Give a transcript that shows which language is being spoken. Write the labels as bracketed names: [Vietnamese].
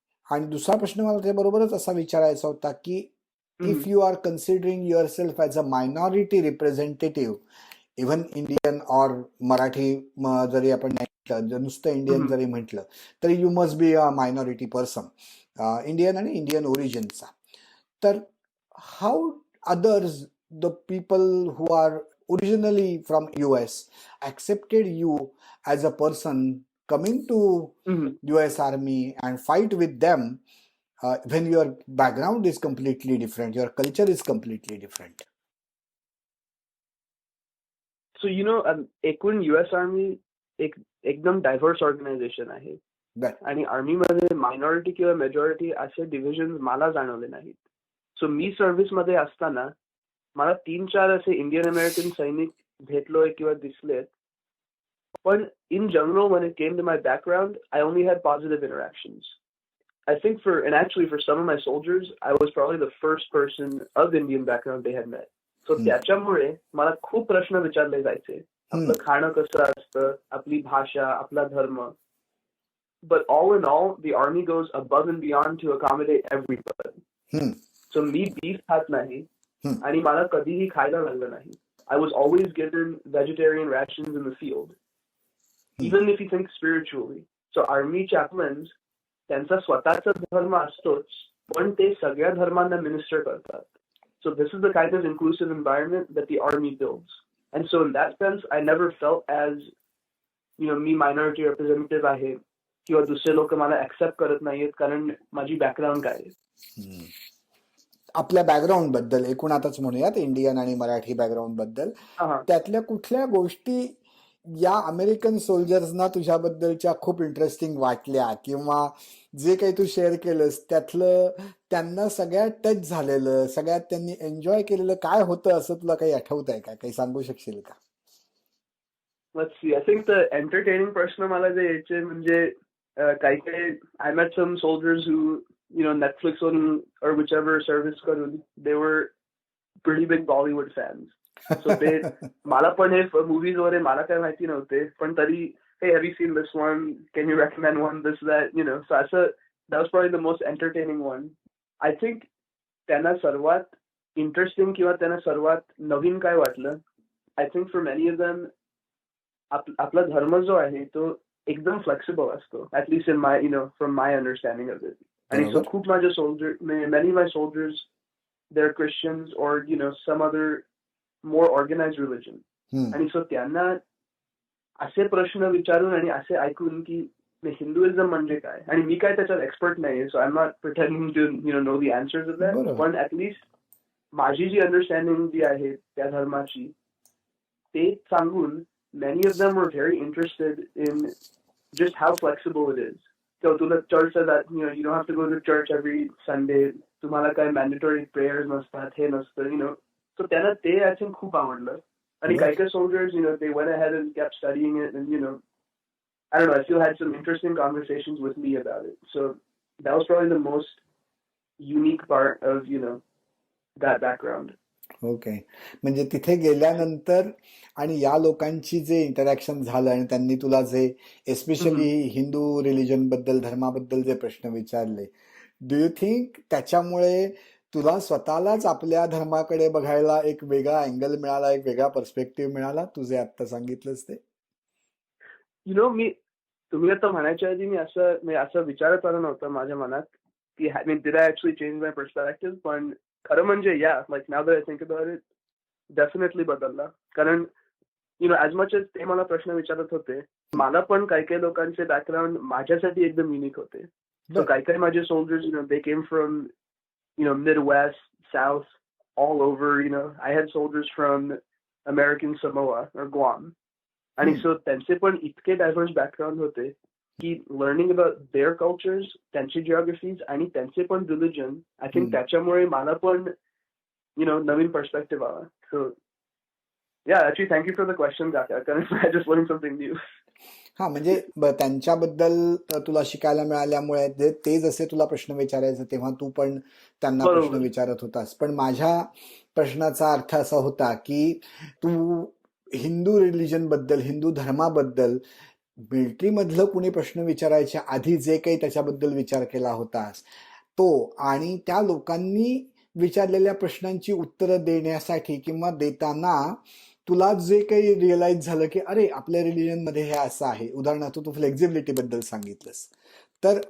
[Marathi] आणि दुसरा प्रश्न मला त्याबरोबरच असा विचारायचा होता की [English] if you are considering yourself as a minority representative even Indian or Marathi [Marathi] जरी आपण म्हटलं, नुसतं इंडियन जरी म्हटलं तरी [English] you must be a minority person, [Marathi] Indian आणि इंडियन ओरिजिनचा. [English] तर how others the people who are originally from US accepted you as a person coming to US Army and fight with them when your background is completely different, your culture is completely different. [Marathi] So एकूण US army एकदम diverse organisation आहे. आणि आर्मीमध्ये minority किंवा majority असे division मला जाणवले नाहीत. So मी सर्व्हिसमध्ये असताना मला 3-4 असे इंडियन अमेरिकन सैनिक भेटलोय किंवा दिसलेत. [English] पण in general, when it came to my background, I only had positive interactions. I think for some of my soldiers, I was probably the first person of Indian background they had met. [Marathi] So त्याच्यामुळे मला खूप प्रश्न विचारले जायचे. आपलं खाणं कसं असतं, आपली भाषा, आपला धर्म. [English] But all in all, the army goes above and beyond to accommodate everybody. [Marathi] So मी beef खात नाही आणि मला कधीही खायला लागलं नाही. [English] I was always given vegetarian rations in the field. Even if you think spiritually. [Marathi] So army chaplains, त्यांचा स्वतःचा धर्म असतोच, पण ते सगळ्या धर्मांना मिनिस्टर करतात. [English] So this is the kind of inclusive environment that the army builds. And so in that sense, I never felt as, [Marathi] मी minority representative आहे किंवा दुसरे लोक मला ऍक्सेप्ट करत नाहीत कारण माझी बॅकग्राऊंड काय आहे. आपल्या बॅकग्राऊंड बद्दल एकूण आताच म्हणूयात, इंडियन आणि मराठी बॅकग्राऊंड बद्दल, त्यातल्या कुठल्या गोष्टी या अमेरिकन सोल्जर्सना तुझ्याबद्दलच्या खूप इंटरेस्टिंग वाटल्या किंवा जे काही तू शेअर केलंस त्यातलं त्यांना सगळ्यात टच झालेलं, सगळ्यात त्यांनी एन्जॉय केलेलं काय होतं असं तुला काही आठवत आहे का? काही सांगू शकशील का? [English] Let's see. I think the entertaining [Marathi] प्रश्न मला जे यायचे म्हणजे काही [English] I met some soldiers who, Netflix or whichever service करून, they were pretty big Bollywood fans. [Marathi] So ते मला पण हे movies वगैरे मला काय माहिती नव्हते, पण तरी [English] hey, have you seen this one? Can you recommend one? This, that, So that was probably the most entertaining one. [Marathi] I think त्यांना सर्वात interesting किंवा त्यांना सर्वात नवीन काय वाटलं, [English] I think for many of them, [Marathi] आपला धर्म जो आहे तो एकदम फ्लेक्सिबल असतो, [English] at least in my, from my understanding of it. आणि so [Marathi] खूप माझे [English] many of my soldiers, they're Christians or, some other more organized religion. [Marathi] आणि so त्यांना असे प्रश्न विचारून आणि असे ऐकून की हिंदुइझम म्हणजे काय, आणि मी काय त्याच्यात एक्सपर्ट नाही, [English] so I am not pretending to know the answers of that, [Marathi] पण ऍटलीस्ट माझी जी अंडरस्टँडिंग जी आहे त्या धर्माची ते सांगून [English] many of them were very interested in just how flexible it is. So तुला church that, you don't have to go to church every Sunday. [Marathi] तुम्हाला काय mandatory prayers नसतात, हे नसतं, So त्यांना ते I think खूप आवडलं. [English] आणि काही soldiers, they went ahead and kept studying it, and I don't know, I still had some interesting conversations with me about it. So that was probably the most unique part of, that background. [Marathi] Okay. म्हणजे तिथे गेल्यानंतर आणि या लोकांची जे interaction झालं आणि त्यांनी तुला जे एस्पेशली हिंदू रिलिजन बद्दल, धर्माबद्दल जे प्रश्न विचारले, [English] do you think [Marathi] त्याच्यामुळे तुला स्वतःलाच आपल्या धर्माकडे बघायला एक वेगळा अँगल मिळाला, एक वेगळा पर्स्पेक्टिव्ह मिळाला, तुझे आता सांगितलंस ते? तुम्ही आता म्हणायच्या आधी मी असं विचारत आलं नव्हतं माझ्या मनात की [English] did I actually change my perspective, [Marathi] पण खरं म्हणजे [English] like now that I think about it, [Marathi] definitely बदलला. कारण as much as ते मला प्रश्न विचारत होते, मला पण काही लोकांचे बॅकग्राऊंड माझ्यासाठी एकदम युनिक होते. [English] So काही माझे soldiers, they came from Midwest, South, all over. I had soldiers from American Samoa or Guam, [Marathi] आणि so त्यांचे पण इतके डायव्हर्स बॅकग्राऊंड होते की [English] learning about their cultures, [Marathi] त्यांची जिओग्राफीज आणि त्यांचे पण रिलिजन, आय थिंक त्याच्यामुळे मला पण नवीन पर्स्पेक्टिव्ह आला. So [English] Yeah, actually, thank you for the question, Kaka, because I just learned something new. [Marathi] हा म्हणजे त्यांच्याबद्दल तुला शिकायला मिळाल्यामुळे ते जसे तुला प्रश्न विचारायचे तेव्हा तू पण त्यांना प्रश्न बरोबर. विचारत होतास. पण माझ्या प्रश्नाचा अर्थ असा होता की तू हिंदू रिलिजन बद्दल, हिंदू धर्माबद्दल मिलिटरी मधलं कुणी प्रश्न विचारायच्या आधी जे काही त्याच्याबद्दल विचार केला होतास तो, आणि त्या लोकांनी विचारलेल्या प्रश्नांची उत्तरं देण्यासाठी किंवा देताना तुला जे काही रिअलाइज झालं की अरे आपल्या रिलिजन मध्ये हे असं आहे, उदाहरणार्थ तू फ्लेक्झिबिलिटी बद्दल सांगितलंस, तर